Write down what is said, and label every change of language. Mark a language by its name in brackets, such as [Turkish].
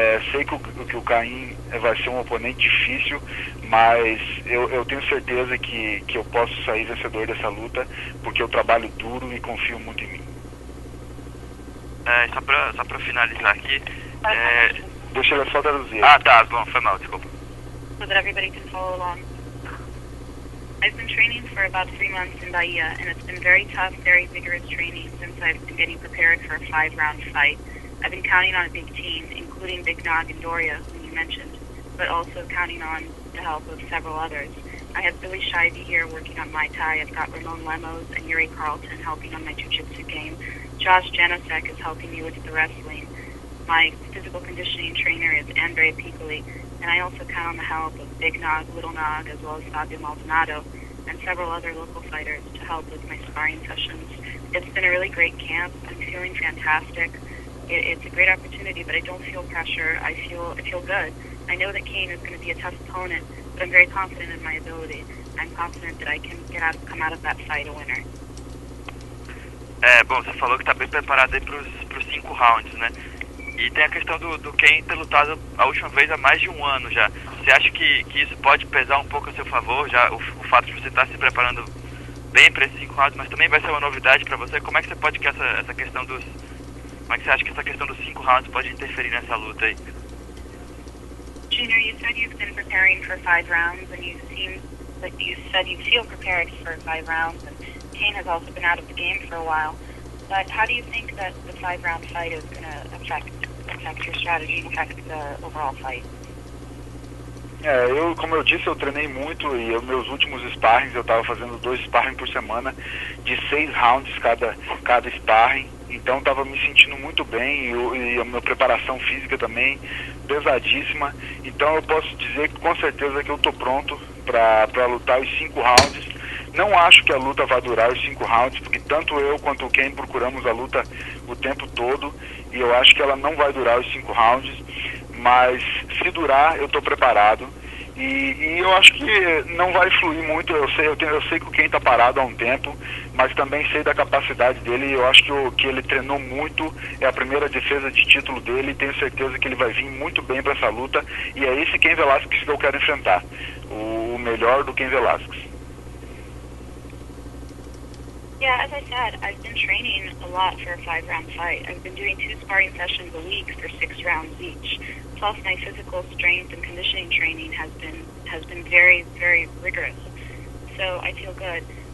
[Portuguese] Sei que o Cain vai ser um oponente difícil, mas eu tenho certeza que eu posso sair vencedor dessa luta porque eu trabalho duro e confio muito em mim. Só pra finalizar aqui. Deixa eu só traduzir. Ah, tá, bom, foi mal, desculpa. [English] So that everybody can follow along. I've been training for about 3 months in Bahia, and it's been very tough, very vigorous training since I've been getting prepared for a 5-round fight. I've been counting on a big team, including Big Nog and Doria, whom you mentioned, but also counting on the help of several others. I have Billy Shivey here working on Muay Thai. I've got Ramon Lemos and Yuri Carlton helping on my jiu-jitsu game. Josh Janasek is helping me with the wrestling. My physical conditioning trainer is Andre Piccoli, and I also count on the help of Big Nog, Little Nog, as well as Fabio Maldonado, and several other local fighters to help with my sparring sessions. It's been a really great camp. I'm feeling fantastic. It's a great opportunity, but I don't feel pressure. I feel good. I know that Cain is going to be a tough opponent, but I'm very confident in my ability. I'm confident that I can come out of that fight a winner. [Portuguese] Bom, você falou que tá bem preparado aí pros 5 rounds, né? E tem a questão do Cain ter lutado a última vez há mais de 1 ano já. Você acha que isso pode pesar um pouco a seu favor, já o fato de você estar se preparando bem para esses 5 rounds, mas também vai ser uma novidade para você? Como é que você pode que essa questão dos... Como é que você acha que essa questão dos 5 rounds pode interferir nessa luta aí? [English] Junior, you said you've been preparing for 5 rounds, and you said you feel prepared for 5 rounds, and Cain has also been out of the game for a while. But how do you think that the 5-round fight is going to affect your strategy and affect the overall fight? [Portuguese] Como eu disse, eu treinei muito e meus últimos sparrings, eu estava fazendo 2 sparring por semana, de 6 rounds cada sparring, então estava me sentindo muito bem e a minha preparação física também pesadíssima, então eu posso dizer que com certeza que eu estou pronto para lutar os 5 rounds. Não acho que a luta vai durar os 5 rounds, porque tanto eu quanto o Cain procuramos a luta o tempo todo, e eu acho que ela não vai durar os 5 rounds, mas se durar, eu estou preparado, e eu acho que não vai fluir muito. Eu sei que o Cain está parado há um tempo, mas também sei da capacidade dele, e eu acho que ele treinou muito, é a primeira defesa de título dele, e tenho certeza que ele vai vir muito bem para essa luta, e é esse Cain Velasquez que eu quero enfrentar, o melhor do Cain Velasquez. [English] Yeah, as I said, I've been training a lot for a 5-round fight. I've been doing 2 sparring sessions a week for 6 rounds each. Plus, my physical strength and conditioning training has been very, very rigorous. So I feel good.